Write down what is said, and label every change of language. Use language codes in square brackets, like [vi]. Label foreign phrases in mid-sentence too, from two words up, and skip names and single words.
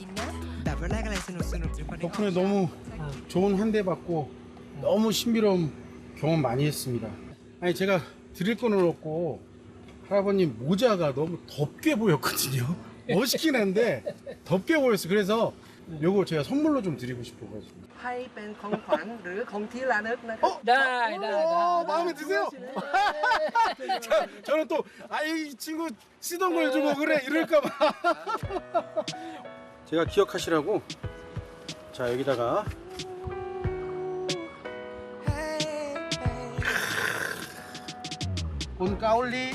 [ko] 덕분에 너무 좋은 환대 받고 너무 신비로운 경험 많이 했습니다. 아니, 제가 드릴 거는 없고 할아버님 모자가 너무 덥게 보였거든요. 멋있긴 한데 덥게 보였어요. 그래서 요거 제가 선물로 좀 드리고 싶어가지고. [th] ให้เป็นของขวัญหรือของที่ระลึกนะครับ ได้ [ko] 마음에 드세요? 자, 저는 또 이 친구 쓰던 걸 주고 그래 이럴까봐. 제가 기억하시라고 자, 여기다가 [th] คนเกาหลี